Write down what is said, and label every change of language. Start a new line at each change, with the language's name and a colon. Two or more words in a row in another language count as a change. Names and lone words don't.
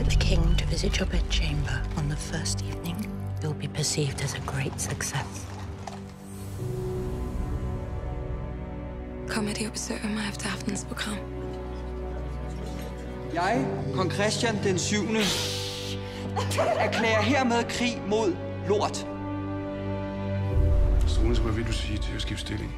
English: king to visit your bedchamber on the first evening, you'll be perceived as a great success.
Danish: Kommer de og besøger mig efter aftenens program? Jeg, kong Christian den 7., erklærer hermed krig mod lort. Struense, hvad vil du sige til at skifte stilling?